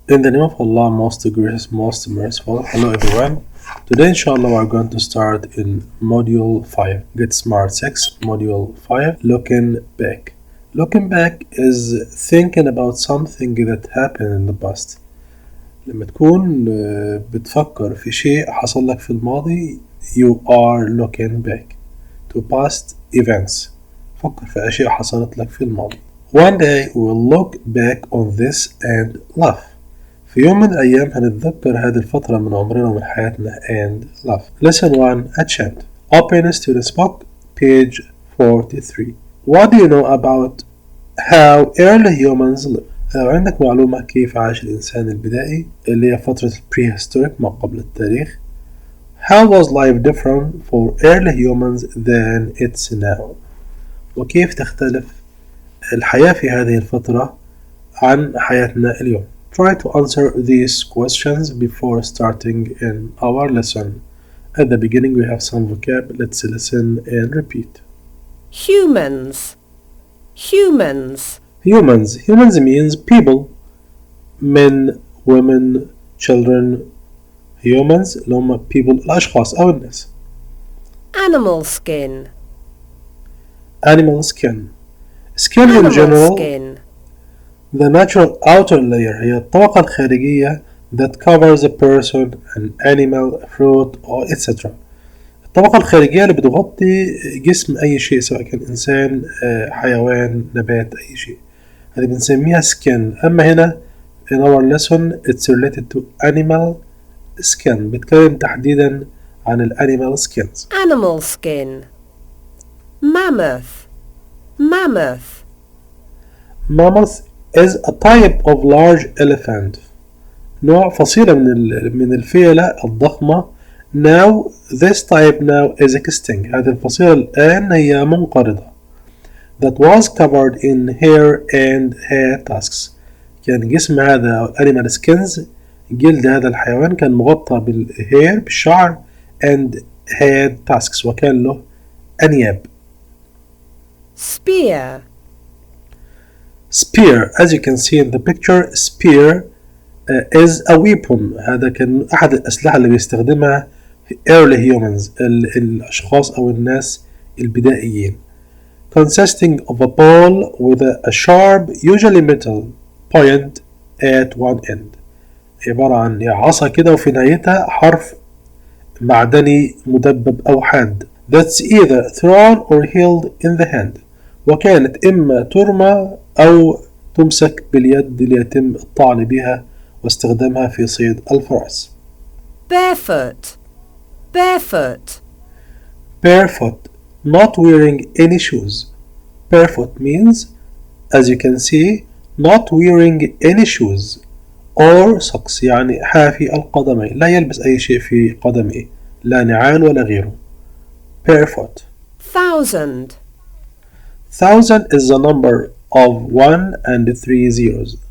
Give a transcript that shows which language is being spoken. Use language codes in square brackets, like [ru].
[en] In the name of Allah, most gracious, most merciful. Hello everyone. Today inshallah we are going to start in Module 5. Get Smart 6, Module 5. Looking back. Looking back is thinking about something that happened in the past. [ar] لما تكون بتفكر في شيء حصل لك في الماضي [en] you are looking back to past events. [ar] فكر في أشياء حصلت لك في الماضي. [en] One day we'll look back on this and laugh. [ar] في يوم من الأيام هنتذكر هذه الفترة من عمرنا ومن حياتنا [en] and laugh. Lesson 1 A chant. Open student's book, page 43. What do you know about how early humans live? [ar] لو عندك معلومة كيف عاش الإنسان البدائي اللي هي فترة prehistoric ما قبل التاريخ. [en] How was life different for early humans than it's now? [ar] وكيف تختلف الحياة في هذه الفترة عن حياتنا اليوم. [en] Try to answer these questions before starting in our lesson. At the beginning we have some vocab. Let's listen and repeat. Humans. Humans. Humans. Humans means people. Men, women, children. [ar] Humans اللي هم people الأشخاص أو الناس. [en] Animal skin. Animal skin. Skin in Animal general. skin. The natural outer layer [ar] هي الطبقة الخارجية [en] that covers a person, an animal, fruit, or etc. [ar] الطبقة الخارجية اللي بتغطي جسم أي شيء سواء كان إنسان حيوان نبات أي شيء هذه بنسميها skin. أما هنا [en] in our lesson it's related to animal skin. [ar] بتكلم تحديدا عن ال animal skins. [en] Animal skin. Mammoth. Mammoth. Mammoth is a type of large elephant. [ar] نوع فصيلة من الفيلة الضخمة. [en] Now this type now is extinct. [ar] هذه الفصيلة الآن هي منقرضة. [en] That was covered in hair and hair tusks. [ar] كان جسم هذا animal skins جلد هذا الحيوان كان مغطى بالhair بالشعر [en] and hair tusks [ar] وكان له أنياب. [en] Spear. Spear, as you can see in the picture, spear is a weapon. [ar] هذا كان أحد الأسلحة اللي بيستخدمها early humans الأشخاص أو الناس البدائيين. [en] Consisting of a ball with a sharp, usually metal point at one end. [ar] عبارة عن عصا كده وفي نهايتها حرف معدني مدبب أو حاد. [en] That's either thrown or held in the hand. [ar] وكانت إما ترمى أو تمسك باليد ليتم الطعن بها واستخدامها في صيد الفرس. [en] Barefoot. Barefoot. Barefoot, not wearing any shoes. Barefoot means, as you can see, not wearing any shoes or socks [ar] يعني حافي القدمين لا يلبس أي شيء في قدمه لا نعال ولا غيره. [en] Barefoot. Thousand. Thousand is the number of 1 and 3 zeros.